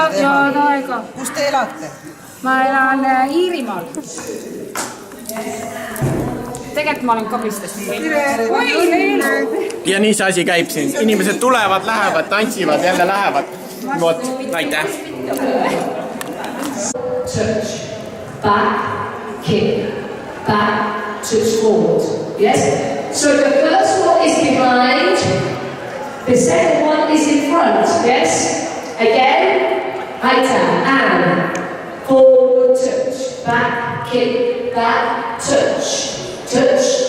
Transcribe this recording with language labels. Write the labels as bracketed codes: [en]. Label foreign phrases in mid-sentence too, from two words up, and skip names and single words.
[et] midagi teha. taega. Kus te elate? Ma elan Iirimaal. Tegelikult ma olen Kabistest. Oi, veel! Ja nii see asi käib siin. Inimesed tulevad, lähevad, tantsivad, jälle lähevad. Vot, aitäh. [en] Touch, back, kick, back, touch forward. Yes? So the first one is behind, the second one is in front. Yes? Again, and forward touch, back, kick, back, touch, touch.